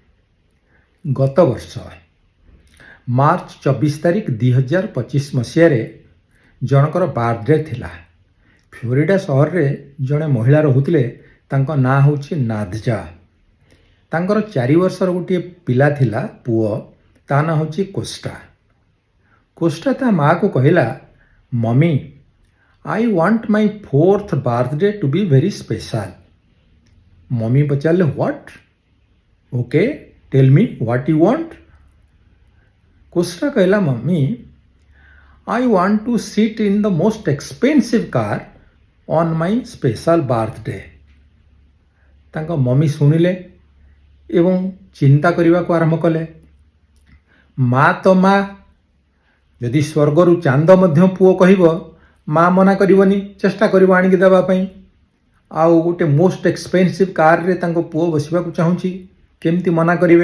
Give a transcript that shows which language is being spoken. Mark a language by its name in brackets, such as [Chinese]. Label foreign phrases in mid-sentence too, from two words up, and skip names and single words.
[Odia] ଗତ ବର୍ଷ ମାର୍ଚ୍ଚ 24 ତାରିଖ 2025 ମସିହାରେ ଜଣଙ୍କର ବାର୍ଥଡେ ଥିଲା। ଫ୍ଲୋରିଡା ସହରରେ ଜଣେ ମହିଳା ରହୁଥିଲେ, ତାଙ୍କ ନାଁ ହେଉଛି ନାଦଜା। ତାଙ୍କର 4 ବର୍ଷର ଗୋଟିଏ ପିଲା ଥିଲା, ପୁଅ, ତା ନାଁ ହେଉଛି କୋଷ୍ଟା। କୋଷ୍ଟା ତା ମାଆକୁ କହିଲା, ମମି, [English] I want my 4th birthday to be very special. [Odia] ମମି ପଚାରିଲେ, [English] What? Okay, tell me what you want? [Odia] କୋଷ୍ଟା କହିଲା, ମମି, [English] I want to sit in the most expensive car on my special birthday. [Odia] ତାଙ୍କ ମମି ଶୁଣିଲେ ଏବଂ ଚିନ୍ତା କରିବାକୁ ଆରମ୍ଭ କଲେ। ମା ତ ମା, ଯଦି ସ୍ୱର୍ଗରୁ ଚାନ୍ଦ ମଧ୍ୟ ପୁଅ କହିବ, ମା ମନା କରିବନି, ଚେଷ୍ଟା କରିବ ଆଣିକି ଦେବା ପାଇଁ। ଆଉ ଗୋଟେ [English] most expensive car [Odia] ତାଙ୍କ ପୁଅ ବସିବାକୁ ଚାହୁଁଛି, କେମିତି ମନା କରିବେ?